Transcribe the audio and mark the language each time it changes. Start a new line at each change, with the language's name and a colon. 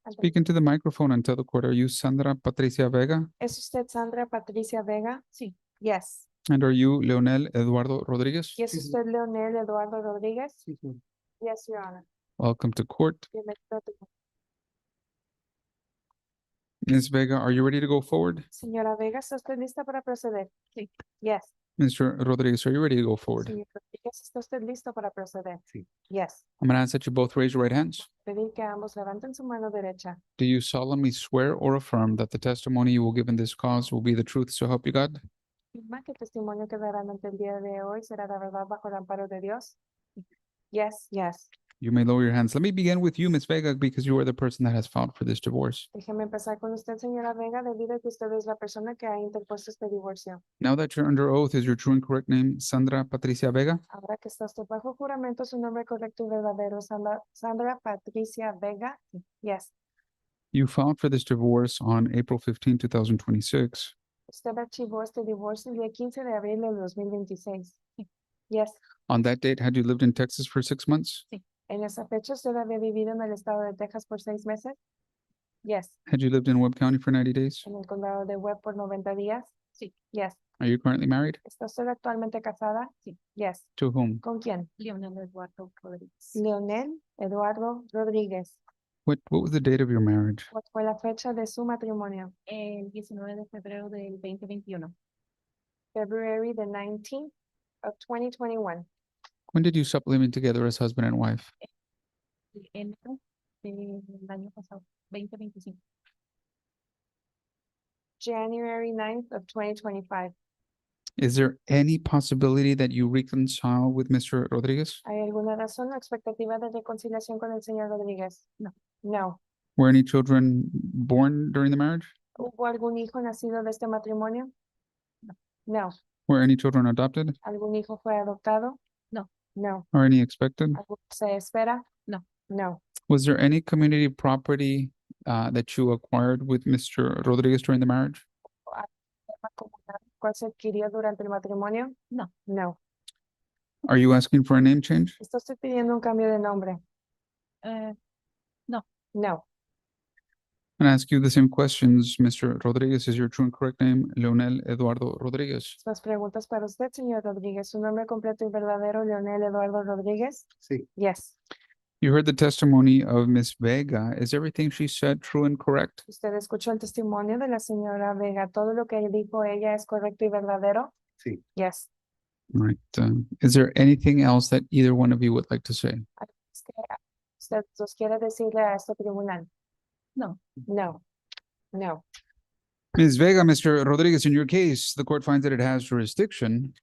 English: Speak into the microphone and tell the court, are you Sandra Patricia Vega?
Spanish: ¿Es usted Sandra Patricia Vega? Sí.
English: Yes. And are you Leonel Eduardo Rodriguez?
Spanish: ¿Y es usted Leonel Eduardo Rodríguez? Sí, sí.
English: Yes, Your Honor. Welcome to court.
Spanish: Bienvenido a tu-
English: Ms. Vega, are you ready to go forward?
Spanish: Señora Vega, ¿está usted lista para proceder? Sí.
English: Yes. Mr. Rodriguez, are you ready to go forward?
Spanish: Señor Rodríguez, ¿está usted listo para proceder? Sí.
English: Yes. I'm going to ask that you both raise your right hands.
Spanish: Pedir que ambos levanten su mano derecha.
English: Do you solemnly swear or affirm that the testimony you will give in this cause will be the truth, so help you God?
Spanish: ¿Afirma que el testimonio que darán ante el día de hoy será la verdad bajo el amparo de Dios?
English: Yes, yes. You may lower your hands. Let me begin with you, Ms. Vega, because you are the person that has filed for this divorce.
Spanish: Déjeme empezar con usted, señora Vega, debido a que usted es la persona que ha interpuesto este divorcio.
English: Now that you're under oath, is your true and correct name Sandra Patricia Vega?
Spanish: Ahora que está usted bajo juramento, su nombre correcto y verdadero, Sandra Patricia Vega.
English: Yes. You filed for this divorce on April 15, 2026.
Spanish: Usted archivó este divorcio el día 15 de abril del 2026.
English: Yes. On that date, had you lived in Texas for 6 months?
Spanish: En esa fecha, ¿usted había vivido en el estado de Texas por 6 meses?
English: Yes. Had you lived in Webb County for 90 days?
Spanish: En el condado de Webb por 90 días? Sí.
English: Yes. Are you currently married?
Spanish: ¿Está usted actualmente casada? Sí.
English: Yes. To whom?
Spanish: ¿Con quién? Leonel Eduardo Rodríguez. Leonel Eduardo Rodríguez.
English: What was the date of your marriage?
Spanish: ¿Cuál fue la fecha de su matrimonio? El 19 de febrero del 2021.
English: February the 19th of 2021. When did you stop living together as husband and wife?
Spanish: Enero del año pasado, 2025.
English: January 9th of 2025. Is there any possibility that you reconcile with Mr. Rodriguez?
Spanish: ¿Hay alguna razón o expectativa de reconciliación con el señor Rodríguez? No.
English: No. Were any children born during the marriage?
Spanish: ¿Hubo algún hijo nacido de este matrimonio? No.
English: Were any children adopted?
Spanish: ¿Algún hijo fue adoptado? No.
English: No. Or any expected?
Spanish: ¿Algún se espera? No.
English: No. Was there any community property that you acquired with Mr. Rodriguez during the marriage?
Spanish: ¿Cuál se adquirió durante el matrimonio? No.
English: No. Are you asking for a name change?
Spanish: ¿Está usted pidiendo un cambio de nombre? No.
English: No. I'm gonna ask you the same questions, Mr. Rodriguez. Is your true and correct name Leonel Eduardo Rodriguez?
Spanish: Las preguntas para usted, señor Rodríguez. ¿Su nombre completo y verdadero, Leonel Eduardo Rodríguez? Sí.
English: Yes. You heard the testimony of Miss Vega. Is everything she said true and correct?
Spanish: ¿Usted escuchó el testimonio de la señora Vega? ¿Todo lo que dijo ella es correcto y verdadero? Sí.
English: Yes. Right. Is there anything else that either one of you would like to say?
Spanish: Es que ¿usted nos quiere decirle a este tribunal? No.
English: No. No. Ms. Vega, Mr. Rodriguez, in your case, the court finds that it has jurisdiction.